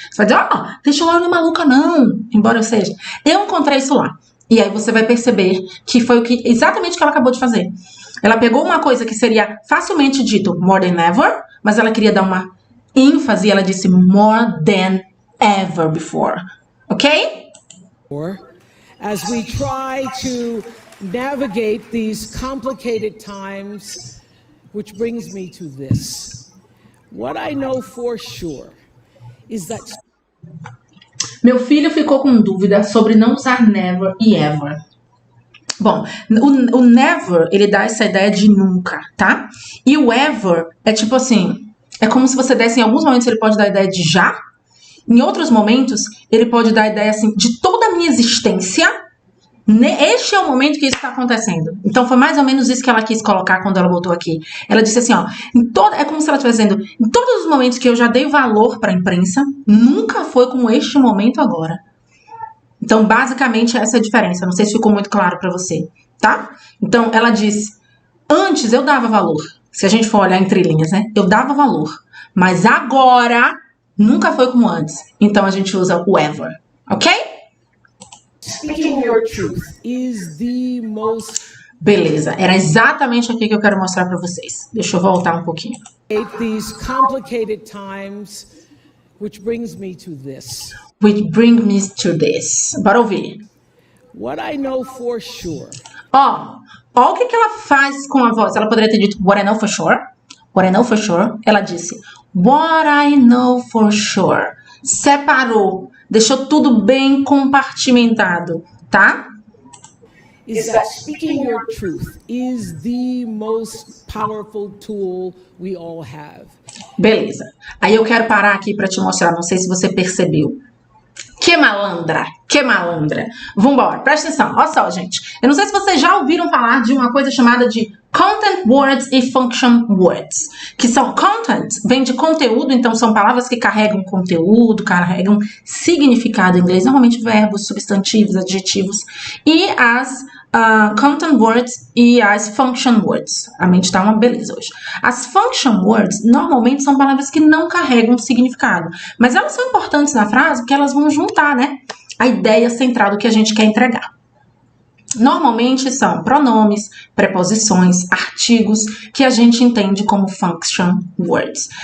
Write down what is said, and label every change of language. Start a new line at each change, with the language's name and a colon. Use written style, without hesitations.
Portuguese: Você vai dizer, deixa eu lá, não é maluca não, embora eu seja. Eu encontrei isso lá. E aí você vai perceber que foi exatamente o que ela acabou de fazer. Ela pegou uma coisa que seria facilmente dito
English: more than ever,
Portuguese: mas ela queria dar uma ênfase e ela disse
English: more than ever before.
Portuguese: Ok?
English: As we try to navigate these complicated times, which brings me to this. What I know for sure is that
Portuguese: Meu filho ficou com dúvida sobre não usar never e ever. Bom, o never, ele dá essa ideia de nunca, tá? E o ever é tipo assim, é como se você desse, em alguns momentos ele pode dar a ideia de já, em outros momentos ele pode dar a ideia assim, de toda a minha existência, este é o momento que isso está acontecendo. Então foi mais ou menos isso que ela quis colocar quando ela botou aqui. Ela disse assim, ó, é como se ela estivesse dizendo, em todos os momentos que eu já dei valor para a imprensa, nunca foi como este momento agora. Então, basicamente, essa é a diferença. Não sei se ficou muito claro para você, tá? Então, ela diz, antes eu dava valor. Se a gente for olhar entre linhas, né? Eu dava valor. Mas agora, nunca foi como antes. Então, a gente usa o ever, ok?
English: speaking your truth is the most
Portuguese: Beleza, era exatamente aqui que eu quero mostrar para vocês. Deixa eu voltar um pouquinho.
English: these complicated times, which brings me to this. Which brings me to this.
Portuguese: Bora ouvir.
English: What I know for sure
Portuguese: Ó o que ela faz com a voz. Ela poderia ter dito
English: what I know for sure. What I know for sure.
Portuguese: Ela disse
English: what I know for sure.
Portuguese: Separou. Deixou tudo bem compartimentado, tá?
English: is that speaking your truth is the most powerful tool we all have.
Portuguese: Beleza. Aí eu quero parar aqui para te mostrar. Não sei se você percebeu. Que malandra, que malandra. Vambora, presta atenção. Olha só, gente. Eu não sei se vocês já ouviram falar de uma coisa chamada de content words e function words. Que são content, vem de conteúdo, então são palavras que carregam conteúdo, carregam significado em inglês, normalmente verbos, substantivos, adjetivos. E as content words e as function words. A mente tá uma beleza hoje. As function words normalmente são palavras que não carregam significado, mas elas são importantes na frase porque elas vão juntar, né, a ideia central do que a gente quer entregar. Normalmente são pronomes, preposições, artigos que a gente entende como function words.